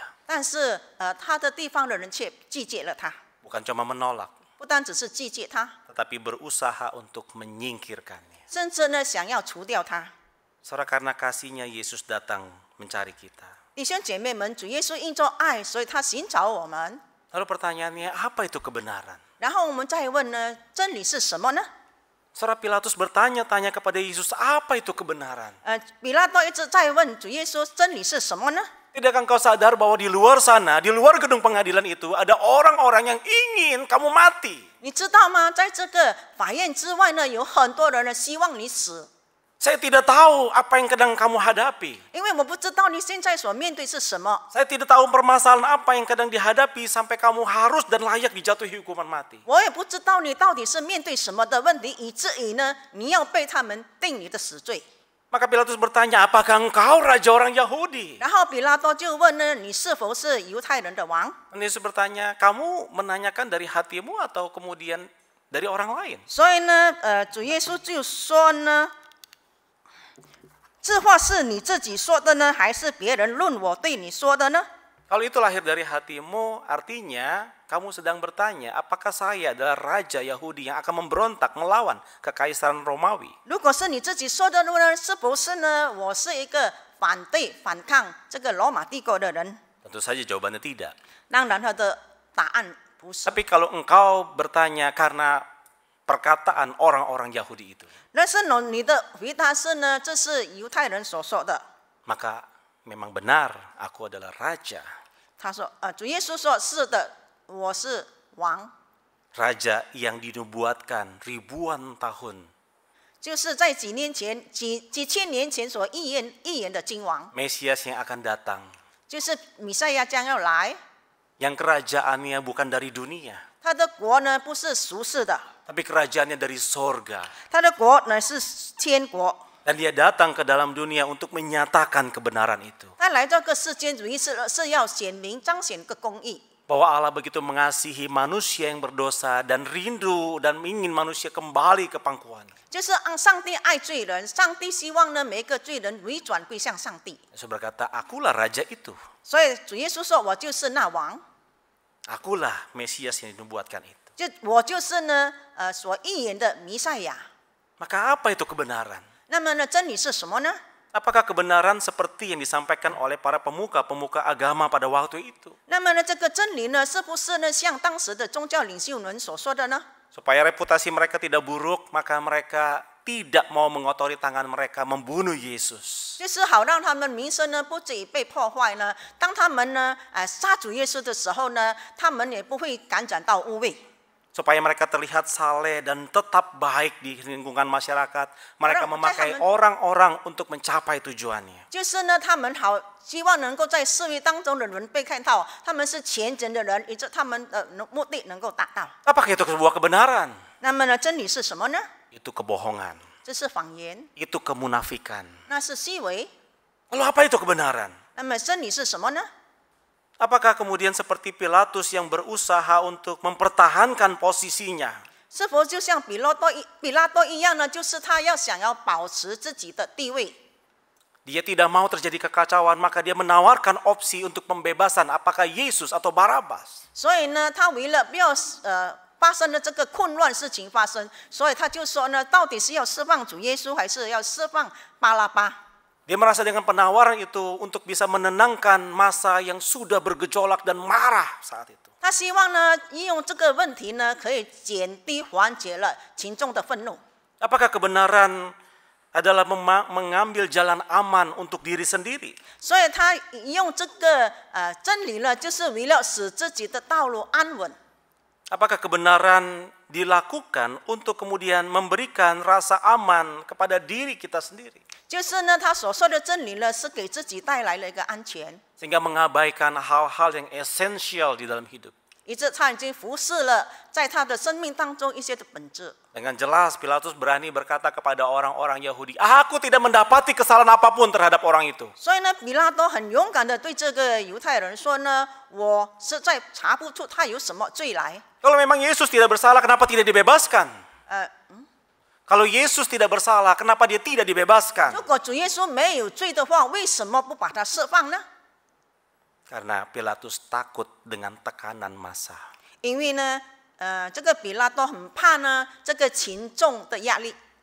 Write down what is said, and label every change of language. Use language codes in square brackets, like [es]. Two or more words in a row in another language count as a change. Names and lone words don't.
[zh] 但是他的地方的人却拒绝了他， [id] Bukan cuma menolak, [zh] 不单只是拒绝他， [id] tetapi berusaha untuk menyingkirkannya. [zh] 甚至呢想要除掉他。 [id] Saudara, karena kasihnya Yesus datang mencari kita. [zh] 弟兄姐妹们，主耶稣因着爱，所以他寻找我们。 [id] Lalu pertanyaannya, apa itu kebenaran? [zh] 然后我们再问呢，真理是什么呢？ [id] Saudara, Pilatus bertanya-tanya kepada Yesus, apa itu kebenaran? [zh] 比拉多一直在问主耶稣，真理是什么呢？ [id] Tidakkah engkau sadar bahwa di luar sana, di luar gedung pengadilan itu, ada orang-orang yang ingin kamu mati? [zh] 你知道吗？在这个法院之外呢，有很多人呢希望你死， [id] Saya tidak tahu apa yang sedang kamu hadapi. [zh] 因为我不知道你现在所面对是什么。 [id] Saya tidak tahu permasalahan apa yang sedang dihadapi sampai kamu harus dan layak dijatuhi hukuman mati. [zh] 我也不知道你到底是面对什么的问题，以至于呢，你要被他们定你的死罪。 [id] Maka Pilatus bertanya, apakah engkau raja orang Yahudi? [zh] 然后比拉多就问呢，你是否是犹太人的王？ [id] Dan Yesus bertanya, kamu menanyakan dari hatimu atau kemudian dari orang lain? [zh] 所以呢，主耶稣就说呢，这话是你自己说的呢，还是别人论我对你说的呢？ [id] Kalau itu lahir dari hatimu, artinya kamu sedang bertanya, apakah saya adalah raja Yahudi yang akan memberontak melawan kekaisaran Romawi? [zh] 如果是你自己说的呢，是不是呢？我是一个反对、反抗这个罗马帝国的人？ [id] Tentu saja jawabannya tidak. [zh] 当然，他的答案不是。 [id] Tapi kalau engkau bertanya karena perkataan orang-orang Yahudi itu, [zh] 但是呢，你的回答是呢，这是犹太人所说的。 [id] maka memang benar aku adalah raja. [zh] 他说，主耶稣说是的，我是王， [id] Raja yang dinubuatkan ribuan tahun. [zh] 就是在几千年前所预言的君王， [id] Mesias yang akan datang. [zh] 就是弥赛亚将要来， [id] Yang kerajaannya bukan dari dunia, [zh] 他的国呢不是俗世的， [id] tapi kerajaannya dari sorga. [zh] 他的国呢是天国。 [id] Dan dia datang ke dalam dunia untuk menyatakan kebenaran itu. [zh] 他来这个世间主义是要显明彰显个公义， [id] Bahwa Allah begitu mengasihi manusia yang berdosa dan rindu dan ingin manusia kembali ke pangkuannya. [zh] 就是按上帝爱罪人，上帝希望呢每一个罪人回转归向上帝。 [id] Yesus berkata, akulah raja itu. [zh] 所以主耶稣说：“我就是那王， [id] Akulah Mesias yang dinubuatkan itu. [zh] 我就是呢所预言的弥赛亚。 [id] Maka apa itu kebenaran? [zh] 那么呢，真理是什么呢？ [id] Apakah kebenaran seperti yang disampaikan oleh para pemuka-pemuka agama pada waktu itu? [zh] 那么呢，这个真理呢，是不是呢像当时的宗教领袖们所说的呢？ [id] Supaya reputasi mereka tidak buruk, maka mereka tidak mau mengotori tangan mereka membunuh Yesus. [zh] 就是好让他们名声呢不至于被破坏呢。当他们呢杀主耶稣的时候呢，他们也不会感染到污秽。 [id] Supaya mereka terlihat saleh dan tetap baik di lingkungan masyarakat. Mereka memakai orang-orang untuk mencapai tujuannya. [zh] 就是呢，他们好希望能够在社会当中的人被看到，他们是虔诚的人，以致他们的目的能够达到。 [id] Apakah itu sebuah kebenaran? [zh] 那么呢，真理是什么呢？ [id] Itu kebohongan. [zh] 这是谎言， [id] Itu kemunafikan. [zh] 那是虚伪。 [id] Lalu apa itu kebenaran? [zh] 那么真理是什么呢？ [id] Apakah kemudian seperti Pilatus yang berusaha untuk mempertahankan posisinya? [zh] 是否就像比拉多一样呢？就是他想要保持自己的地位。 [id] Dia tidak mau terjadi kekacauan, maka dia menawarkan opsi untuk pembebasan apakah Yesus atau Barabas. [zh] 所以呢，他为了不要发生的这个混乱事情发生，所以他就说呢，到底是要释放主耶稣，还是要释放巴拉巴？ [id] Dia merasa dengan penawaran itu untuk bisa menenangkan massa yang sudah bergejolak dan marah saat itu. [zh] 他希望呢，利用这个问题呢，可以减低缓解了群众的愤怒。 [id] Apakah kebenaran adalah mengambil jalan aman untuk diri sendiri? [zh] 所以他用这个真理呢，就是为了使自己的道路安稳。 [id] Apakah kebenaran dilakukan untuk kemudian memberikan rasa aman kepada diri kita sendiri? [zh] 就是呢，他所说的真理呢，是给自己带来了一个安全， [id] Sehingga mengabaikan hal-hal yang esensial di dalam hidup. [zh] 以致他已经忽视了在他的生命当中一些的本质。 [id] Dengan jelas Pilatus berani berkata kepada orang-orang Yahudi, aku tidak mendapati kesalahan apapun terhadap orang itu. [zh] 所以呢，比拉多很勇敢的对这个犹太人说呢，我实在查不出他有什么罪来。 [id] Kalau memang Yesus tidak bersalah, kenapa tidak dibebaskan? Kalau Yesus tidak bersalah, kenapa dia tidak dibebaskan? [zh] 如果主耶稣没有罪的话，为什么不把他释放呢？ [id] Karena Pilatus takut dengan tekanan massa. [zh] 因为呢，这个比拉多很怕呢，这个群众的压力，